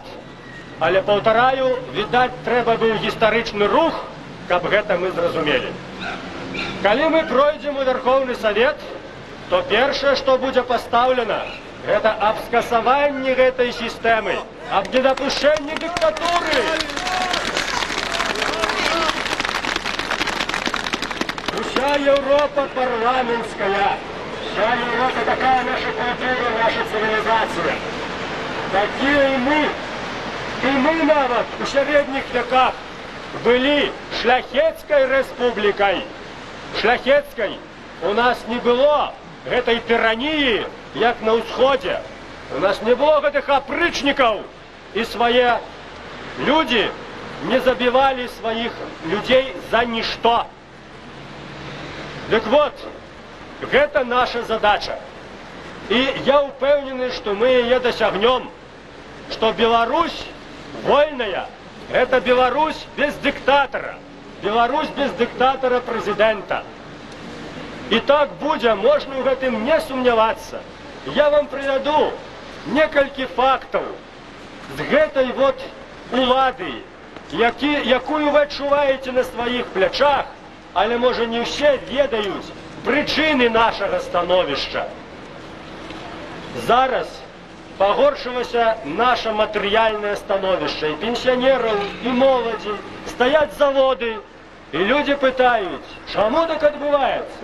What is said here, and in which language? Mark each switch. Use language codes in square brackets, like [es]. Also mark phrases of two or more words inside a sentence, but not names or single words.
[be] Але, паўтараю, відаць, трэба быў гістарычны рух, каб гэта мы зразумелі. Калі мы пройдзем у Верхоўны Савет, то першае, што будзе пастаўлена, гэта аб скасаванні гэтай сістэмы, аб недапушэнні дыктатуры. [ru] Вся Европа парламентская, вся Европа такая наша культура, наша цивилизация. [be] Такие и мы нават у сярэдніх веках былі шляхецкай рэспублікай. Шляхецкай. У нас не было гэтай тыраніі, як на ўсходзе. У нас не было гэтых апрычнікаў, і свае людзі не забівалі сваіх людзей за нішто. Дык вот, гэта наша задача. І я ўпэўнены, што мы яе дасягнем, што Беларусь вольная, [ru] это Беларусь без диктатора. Беларусь без диктатора президента. И так будзе, можно в этом не сумнявацца. Я вам приведу [be] некалькі фактаў з гэтай вот улады, якую вы адчуваеце на сваіх плячах, але, можа, не ўсе ведаюць прычыны нашага становішча. Зараз пагоршылася наша матэрыяльнае становішча, і пенсіянераў, і моладзі, стаяць заводы, і людзі пытаюць, чаму так адбываецца?